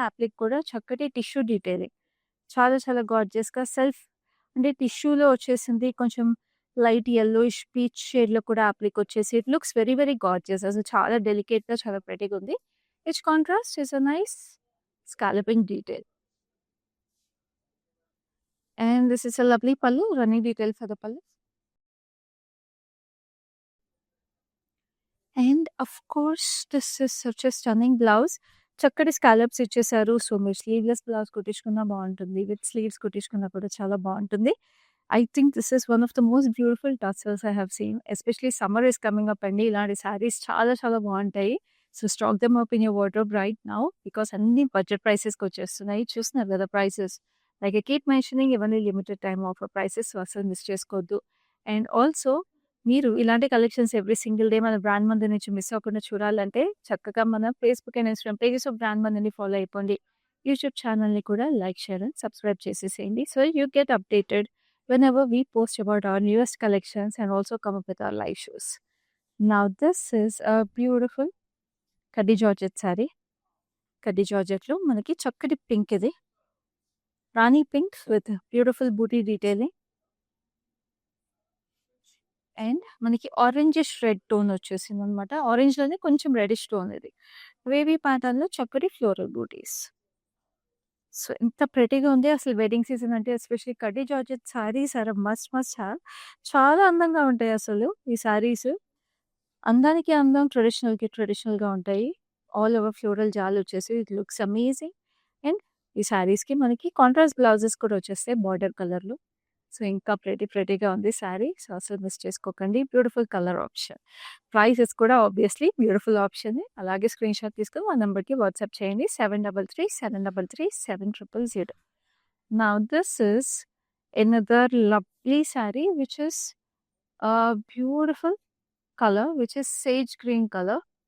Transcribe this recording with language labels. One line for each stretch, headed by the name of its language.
Telugu: అప్లిక్ కూడా చక్కటి tissue detailing. చాలా చాలా గార్జియస్గా సెల్ఫ్ అంటే టిష్యూలో వచ్చేసింది. కొంచెం లైట్ యెల్లోయిష్ పీచ్ షేడ్లో కూడా అప్లిక్ వచ్చేసి
English: It looks very very gorgeous.
Telugu: అసలు చాలా డెలికేట్గా చాలా ప్రెటీగా ఉంది.
English: It's contrast is a nice scalloping detail. And this is a lovely pallu, running detail for the pallu. And of course, this is such a stunning blouse.
Telugu: చక్కటి scallops ఇచ్చేసారు. So మీరు sleeveless blouse కుట్టించుకున్నా బాగుంటుంది, with sleeves కుట్టించుకున్నా కూడా చాలా బాగుంటుంది.
English: I think this is one of the most beautiful tussars I have seen. Especially summer is coming up అండి.
Telugu: ఇలాంటి శారీస్ చాలా చాలా బాగుంటాయి.
English: So stock them up in your wardrobe right now because అన్ని budget ప్రైసెస్కి వచ్చేస్తున్నాయి.
Telugu: చూస్తున్నారు కదా prices.
English: like I keep mentioning
Telugu: ఇవన్నీ limited time offer prices. So అసలు మిస్ చేసుకోవద్దు. అండ్ ఆల్సో మీరు ఇలాంటి కలెక్షన్స్ ఎవ్రీ సింగిల్ డే మన బ్రాండ్ మంది నుంచి మిస్ అవ్వకుండా చూడాలంటే చక్కగా మన Facebook and Instagram pages of brand మందిని ఫాలో అయిపోండి. యూట్యూబ్ ఛానల్ని కూడా లైక్, షేర్ అండ్ సబ్స్క్రైబ్ చేసేసేయండి.
English: So you get updated whenever we post about our newest collections and also come up with our live shows. Now this is a beautiful కడ్డీ georgette sari.
Telugu: కడ్డీ జార్జెట్లో మనకి చక్కటి pink ఇది. రాణి pink with beautiful booty detailing. And మనకి orangish red tone వచ్చేసింది అనమాట. ఆరెంజ్లోనే కొంచెం reddish tone ఇది. వేవీ ప్యాటర్న్లో చక్కటి ఫ్లోరల్ బూటీస్. సో ఎంత ప్రెటీగా ఉంది. అసలు వెడ్డింగ్ సీజన్ అంటే ఎస్పెషల్లీ కడ్డీ georgette
English: Saris are must have.
Telugu: చాలా అందంగా ఉంటాయి అసలు ఈ శారీస్. అందానికి అందం, ట్రెడిషనల్కి ట్రెడిషనల్గా ఉంటాయి. ఆల్ ఓవర్ ఫ్లోరల్ జాల్ వచ్చేసి
English: It looks amazing.
Telugu: అండ్ ఈ శారీస్కి మనకి కాంట్రాస్ట్ బ్లౌజెస్ కూడా వచ్చేస్తాయి బార్డర్ కలర్లో. సో, ఇంకా ప్రెటీగా ఉంది శారీ. సో, అసలు మిస్ చేసుకోకండి. Beautiful colour option. ప్రైసెస్ కూడా ఆబ్వియస్‌లీ బ్యూటిఫుల్ ఆప్షనే. అలాగే స్క్రీన్‌షాట్ తీసుకొని మా నంబర్‌కి వాట్సాప్ చేయండి. 7337337000.
English: Now this is another lovely saree which is a beautiful color, which is sage green color.